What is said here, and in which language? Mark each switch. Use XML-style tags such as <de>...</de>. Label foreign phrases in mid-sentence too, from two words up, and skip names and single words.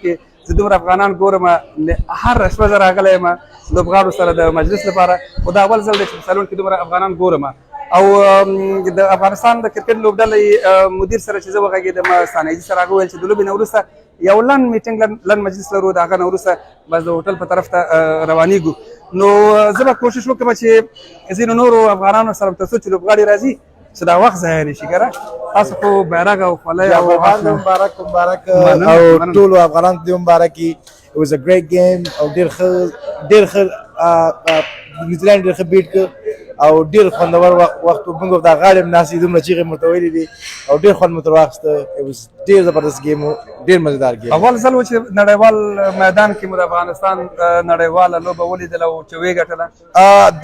<ps>کې زه دومره افغانان ګورم هر شپه زه راغلی یم لوبغاړو سره د مجلس لپاره خو دا اول ځل دی چې په سالون کې دومره افغانان ګورم او د افغانستان د کرکټ لوبډلې مدیر سره چې زه وغږېدم ثانیجي سره هغه ویل چې د لوبې نه وروسته یو لنډ میټینګ لنډ مجلس لرو د هغه نه وروسته بس د هوټل په طرف ته روانېږو نو زه به کوشش وکړم چې ځینو نورو افغانانو سره تر څو چې لوبغاړي راځي چې دا وخت ضایع نه شي که نه تاسو خو بیرغ او خولۍ او مبارک او ټولو افغانانو ته مبارک وي</ps> <en>It was a great game</en> <ps>او ډېر ښه نیوزیلینډ ډېر ښه بیټ کړ او ډیر خوندور وخت موږ د غاړې ناسې دومره چیغې مرته ویلې دي او ډیر خوند مو تر واخیسته ډیر زبردست ګیم و ډیر مزیدار ګیم اول ځل و چې نړیوال میدان کې مو د افغانستان نړیواله لوبه ولیدله او چې ویې ګټله</ps>